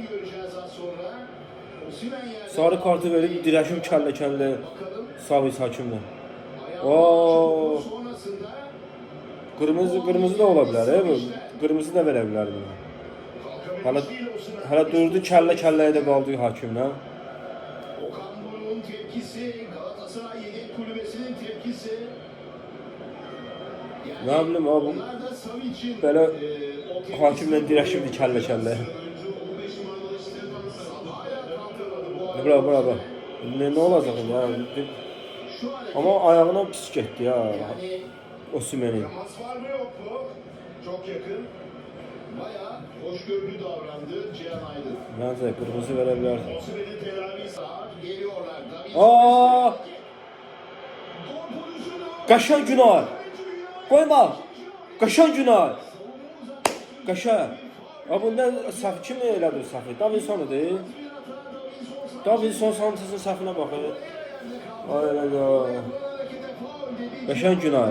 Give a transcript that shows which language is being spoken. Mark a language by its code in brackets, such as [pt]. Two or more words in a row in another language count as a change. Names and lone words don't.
[az] Sarı kartı verib dirəşim kəllə Savic hakimlə. Kırmızı da ola bilər, bu. Kırmızı da verə bilər buna. Hələ durdu kəlləyə də qaldı hakimlə. [tr] Ne bileyim abi, böyle hakimle [az] dirəşibdi kəllə. [tr] Bravo. Ne olacak ya? [az] Ama ayağına pis getdi ya. [tr] Osimhen'in. Çok yakın. Bayağı hoşgörülü davrandı Cihan Aydın. Neyse kırmızı verebilir. Osimhen'in telavi sağ geliyorlar. [az] Qəşəng Günay. Koyma. Qəşəng Günay. Qəşəng. Bunda səhv kim elədir səhvi? Davinson'udur. Davinson Santos'un səhvinə baxır. Qəşəng Günay.